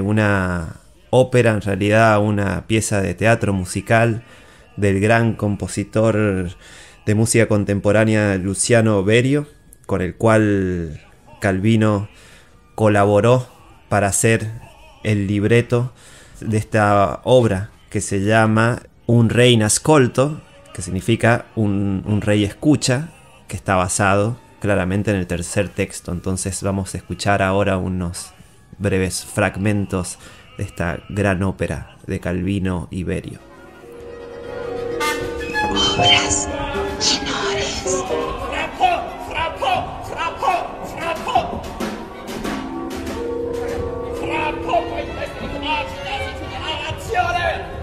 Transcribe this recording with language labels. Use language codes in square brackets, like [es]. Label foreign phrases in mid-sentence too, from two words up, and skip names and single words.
[es] una ópera, en realidad una pieza de teatro musical del gran compositor de música contemporánea Luciano Berio, con el cual Calvino colaboró para hacer el libreto de esta obra que se llama Un rey in ascolto, que significa un rey escucha, que está basado claramente en el tercer texto. Entonces vamos a escuchar ahora unos breves fragmentos de esta gran ópera de Calvino y Berio. Obras menores. [it] Fra poco in questa immagine si generazione.